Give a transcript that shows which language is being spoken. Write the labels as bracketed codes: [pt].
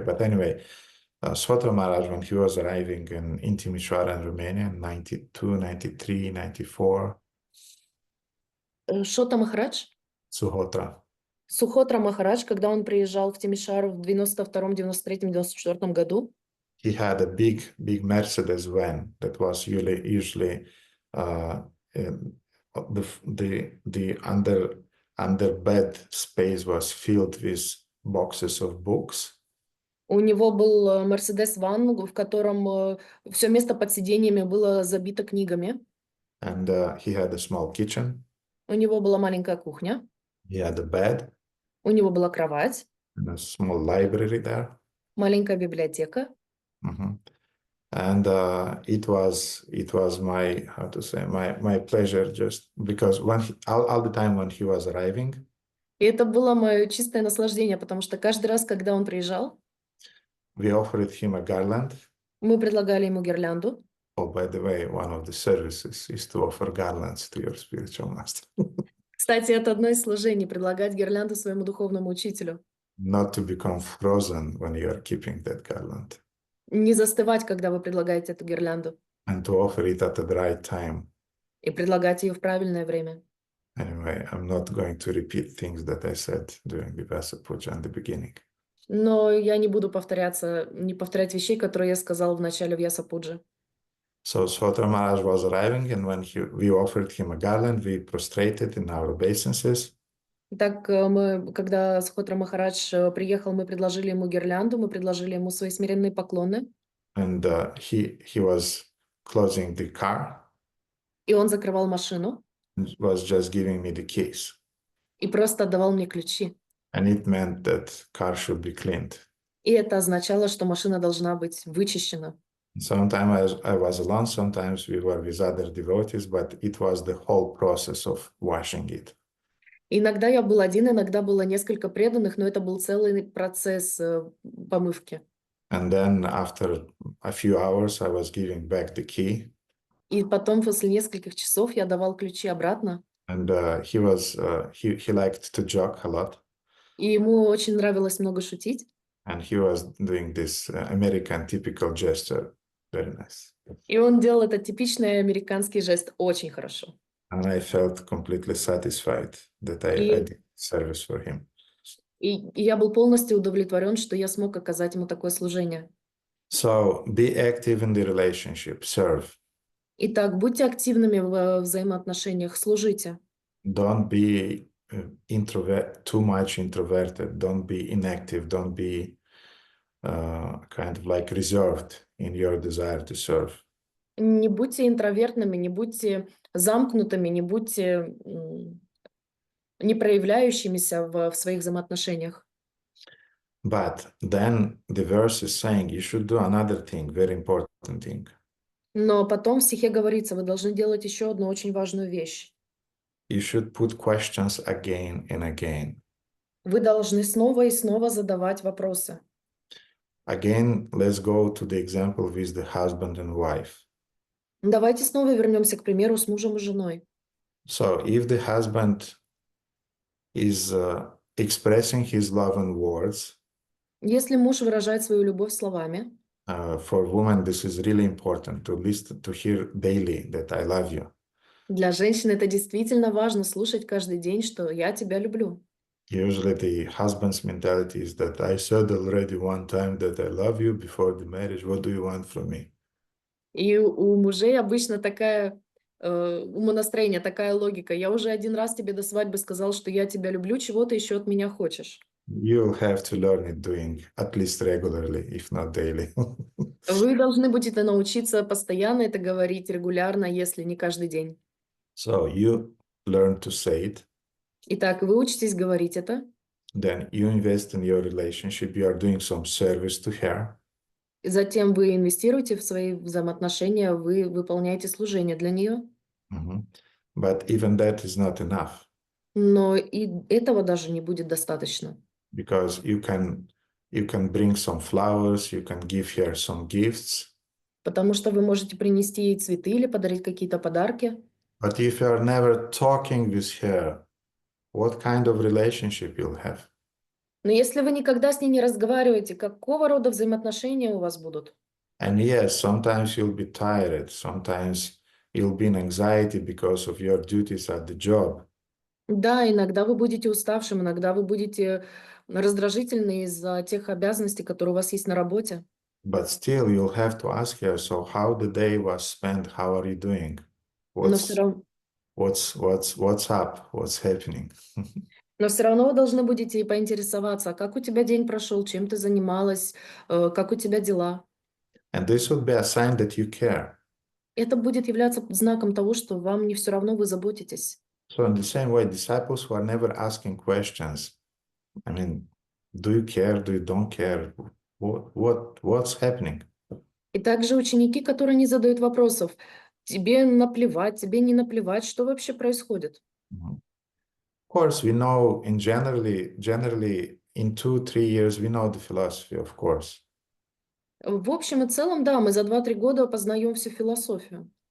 [en] But anyway, Sotra Maharaj, when he was arriving in Timișoara in Romania in 92, 93, 94. [ru] Шота Махарадж? Сухотра. Сухотра Махарадж, когда он приезжал в Тимишару в 92-м, 93-м, 94-м году. [en] He had a big Mercedes van that was usually the under bed space was filled with boxes of books. [ru] У него был Мерседес-ван, в котором все место под сиденьями было забито книгами. [en] And he had a small kitchen. [ru] У него была маленькая кухня. [en] He had a bed. [ru] У него была кровать. [en] And a small library there. [ru] Маленькая библиотека. [en] And it was my, how to say, my pleasure, just because all the time when he was arriving. [ru] И это было мое чистое наслаждение, потому что каждый раз, когда он приезжал, [en] we offered him a garland. [ru] Мы предлагали ему гирлянду. [en] Oh, by the way, one of the services is to offer garlands to your spiritual master. [ru] Кстати, это одно из служений — предлагать гирлянду своему духовному учителю. [en] Not to become frozen when you are keeping that garland. [ru] Не застывать, когда вы предлагаете эту гирлянду. [en] And to offer it at the right time. [ru] И предлагать ее в правильное время. [en] Anyway, I'm not going to repeat things that I said during the Vyasa Puja in the beginning. [ru] Но я не буду повторять вещей, которые я сказал в начале Vyasa Puja. [en] So Sotra Maharaj was arriving, and when we offered him a garland, we prostrated in our obeisances. [ru] Так, когда Схотра Махарадж приехал, мы предложили ему гирлянду, мы предложили ему свои смиренные поклоны. [en] And he was closing the car. [ru] И он закрывал машину. [en] And was just giving me the keys. [ru] И просто отдавал мне ключи. [en] And it meant that car should be cleaned. [ru] И это означало, что машина должна быть вычищена. [en] Sometimes I was alone, sometimes we were with other devotees, but it was the whole process of washing it. [ru] Иногда я был один, иногда было несколько преданных, но это был целый процесс помывки. [en] And then after a few hours, I was giving back the key. [ru] И потом, после нескольких часов, я давал ключи обратно. [en] And he liked to joke a lot. [ru] И ему очень нравилось много шутить. [en] And he was doing this American typical gesture. Very nice. [ru] И он делал этот типичный американский жест очень хорошо. [en] And I felt completely satisfied that I did service for him. [ru] И я был полностью удовлетворен, что я смог оказать ему такое служение. [en] So be active in the relationship, serve. [ru] Итак, будьте активными в взаимоотношениях, служите. [en] Don't be too much introverted. Don't be inactive. Don't be kind of like reserved in your desire to serve. [ru] Не будьте интровертными, не будьте замкнутыми, не будьте не проявляющимися в своих взаимоотношениях. [en] But then the verse is saying you should do another thing, very important thing. [ru] Но потом в стихе говорится, вы должны делать еще одну очень важную вещь. [en] You should put questions again and again. [ru] Вы должны снова и снова задавать вопросы. [en] Again, let's go to the example with the husband and wife. [ru] Давайте снова вернемся к примеру с мужем и женой. [en] So if the husband is expressing his love in words, [ru] Если муж выражает свою любовь словами, [en] for women this is really important to listen, to hear daily that I love you. [ru] для женщин это действительно важно слушать каждый день, что я тебя люблю. [en] Usually the husband's mentality is that I said already one time that I love you before the marriage. What do you want from me? [ru] И у мужей обычно такая умонастроение, такая логика. Я уже один раз тебе до свадьбы сказал, что я тебя люблю, чего ты еще от меня хочешь? [en] You'll have to learn it doing at least regularly, if not daily. [ru] Вы должны будете научиться постоянно это говорить, регулярно, если не каждый день. [en] So you learn to say it. [ru] Итак, вы учитесь говорить это. [en] Then you invest in your relationship. You are doing some service to her. [ru] Затем вы инвестируете в свои взаимоотношения, вы выполняете служение для нее. [en] But even that is not enough. [ru] Но и этого даже не будет достаточно. [en] Because you can bring some flowers, you can give her some gifts. [ru] Потому что вы можете принести ей цветы или подарить какие-то подарки. [en] But if you are never talking with her, what kind of relationship you'll have? [ru] Но если вы никогда с ней не разговариваете, какого рода взаимоотношения у вас будут? [en] And yes, sometimes you'll be tired, sometimes you'll be in anxiety because of your duties at the job. [ru] Да, иногда вы будете уставшим, иногда вы будете раздражительны из-за тех обязанностей, которые у вас есть на работе. [en] But still, you'll have to ask her, so how the day was spent, how are you doing? [ru] Но все равно, [en] What's up? What's happening? [ru] вы должны будете и поинтересоваться, как у тебя день прошел, чем ты занималась, как у тебя дела. [en] And this would be a sign that you care. [ru] Это будет являться знаком того, что вам не все равно, вы заботитесь. [en] So in the same way, disciples who are never asking questions, I mean, do you care? Do you don't care? What's happening? [ru] И также ученики, которые не задают вопросов, тебе наплевать, тебе не наплевать, что вообще происходит. [en] Of course, we know generally in 2-3 years, we know the philosophy, of course. [ru] В общем и целом, да, мы за 2-3 года познаем всю философию.